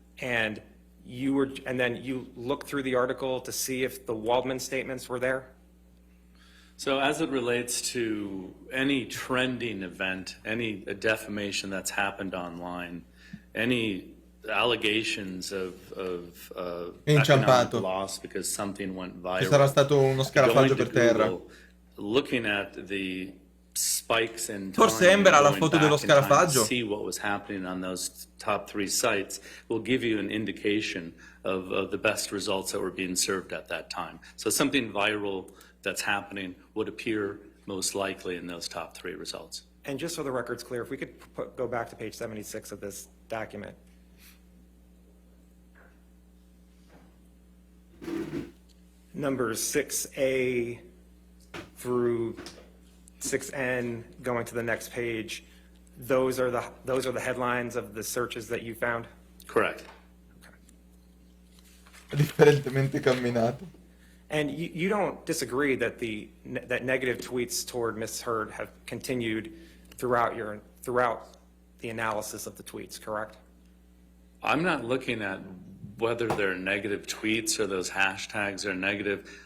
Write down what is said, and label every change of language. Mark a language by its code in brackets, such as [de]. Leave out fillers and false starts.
[en] And then you looked through the article to see if the Waldman statements were there? So as it relates to any trending event, any defamation that's happened online, any allegations of economic loss because something went viral. [it] Ci sarà stato uno scarafaggio per terra. [en] Looking at the spikes in time, [it] Forse Ember ha la foto dello scarafaggio. [en] See what was happening on those top 3 sites will give you an indication of the best results that were being served at that time. So something viral that's happening would appear most likely in those top 3 results. And just so the record's clear, if we could go back to page 76 of this document. Numbers 6A through 6N, going to the next page, those are the headlines of the searches that you found? Correct. [it] Differentemente camminato. [en] And you don't disagree that that negative tweets toward Ms. Heard have continued throughout the analysis of the tweets, correct? I'm not looking at whether they're negative tweets or those hashtags are negative.